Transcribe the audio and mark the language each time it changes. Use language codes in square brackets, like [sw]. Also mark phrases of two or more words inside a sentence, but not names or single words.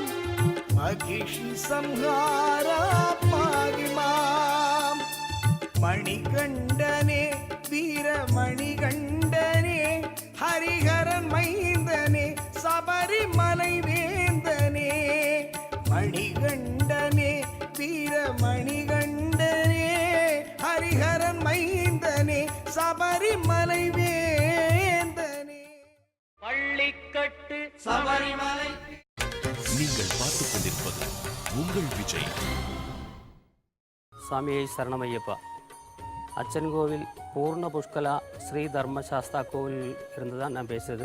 [ta] மகிஷி சம்ஹாரா பாகிமாம் மணிகண்டனே வீர மணிகண்டனே ஹரிஹரன் மைந்தனே சபரிமலை வேந்தனே மணிகண்டனே வீர மணிகண்டனே ஹரிஹரன் மைந்தனே சபரிமலை பள்ளிக்கட்டு சபரிமலை நீங்கள் பார்த்துக் கொண்டிருப்பது கொண்டிருப்பது உங்கள் விஜய். சாமியை சரணமையப்பா. அச்சன் கோவில் பூர்ண புஷ்கலா ஸ்ரீ தர்மசாஸ்தா கோவில் இருந்து தான் நான் பேசுகிறது.